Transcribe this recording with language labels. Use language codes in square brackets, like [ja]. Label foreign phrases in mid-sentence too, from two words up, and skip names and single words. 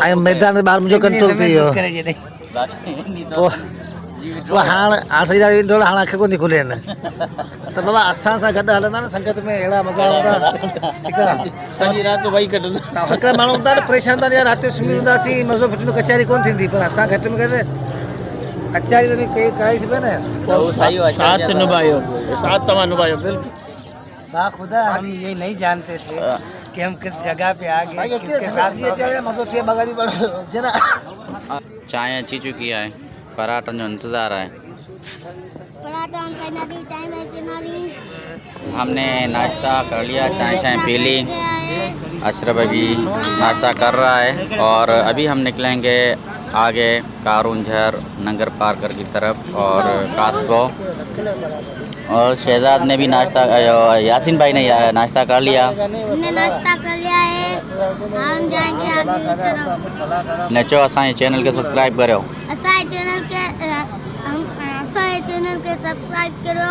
[sd] ऐं मैदान में ॿाहिरि मुंहिंजो कंट्रोल थी वियो पोइ हाणे सही ॾाढी हाणे अखि कोन थी खुले न त बाबा असां सां गॾु हलंदा न संगत में अहिड़ा मज़ा हूंदा ठीकु आहे सॼी राति वही कढंदा हिकिड़ा माण्हू हूंदा न परेशान हूंदा यार राति जो सुम्ही हूंदासीं मज़ो फिटंदो कचहरी कोन थींदी पर असां घटि में घटि कचहरी त कई कराई सघे न वो सही हो साथ निभायो साथ तव्हां निभायो बिल्कुल [hi] वाह खुदा हम ये नहीं जानते थे कि हम किस जगह पे आ गए किसके साथ [sd] मज़ो थिए बगैर जना चाय अची चुकी है पराठन जो इंतज़ार [hi] है हमने नाश्ता कर लिया चाय चाय पी ली अशरफ अभी नाश्ता कर रहा है और अभी हम निकलेंगे आगे कारूंझर नंगर पार्कर की तरफ और कासबो और शहजाद ने भी नाश्ता यासीन भाई ने नाश्ता कर लिया हमने नाश्ता कर लिया है हम जाएंगे आगे की तरफ [sd] नचो असांजे चैनल के सब्सक्राइब करो असांजे चैनल के सब्सक्राइब करो